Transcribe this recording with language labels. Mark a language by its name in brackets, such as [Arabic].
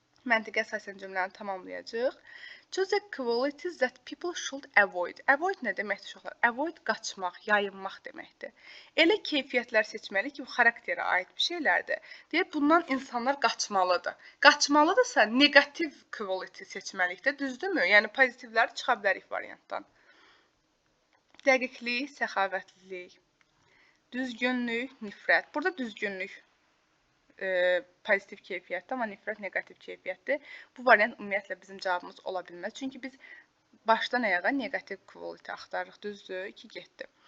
[Azerbaijani] Məntiqə əsasən cümləni tamamlayacağıq. [English] Choose the qualities that people should avoid. [Azerbaijani] Avoid nə deməkdir uşaqlar? Avoid qaçmaq, yayınmaq deməkdir. Elə keyfiyyətlər seçməli ki, bu xarakterə aid bir şeylərdir. Deyir, bundan insanlar qaçmalıdır. Qaçmalıdırsa, negativ quality seçməliyik də, düzdürmü? Yəni pozitivləri çıxa bilərik variantdan. Dəqiqlik, səxavətlilik, düzgünlük, nifrət. Burada düzgünlük pozitiv keyfiyyətdir, amma nifrət negativ keyfiyyətdir. Bu variant ümumiyyətlə bizim cavabımız ola bilməz. Çünki biz başdan ayağa negativ quality axtarırıq. Düzdür? 2 getdi.